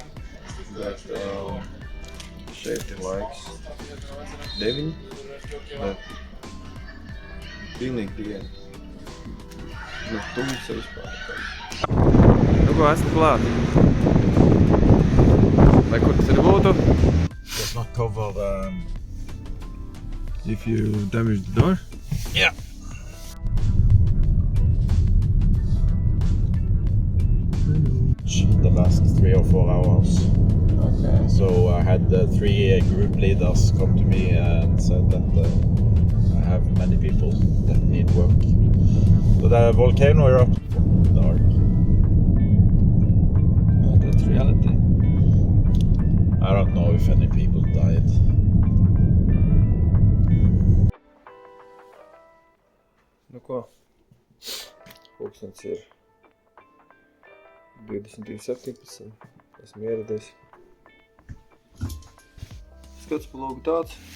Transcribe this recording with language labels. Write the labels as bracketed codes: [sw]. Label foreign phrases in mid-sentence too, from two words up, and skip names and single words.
[lv] Bet šeit ir laiks 9, bet pilnīgi diena. Nu, tumsa vispār. Nu, ko esmu klāt? Vai kur tas ir būtu? [en] Does not cover if you damage the door? Yeah. The last 3 or 4 hours. Okay. So I had 3 group leaders come to me and said that I have many people that need work. So the volcano erupted in the dark. That's reality. I don't know if any people died. [lv] Nu ko? Pulkstens ir 22:17. Esmu ieradies. Skats pa logu tāds.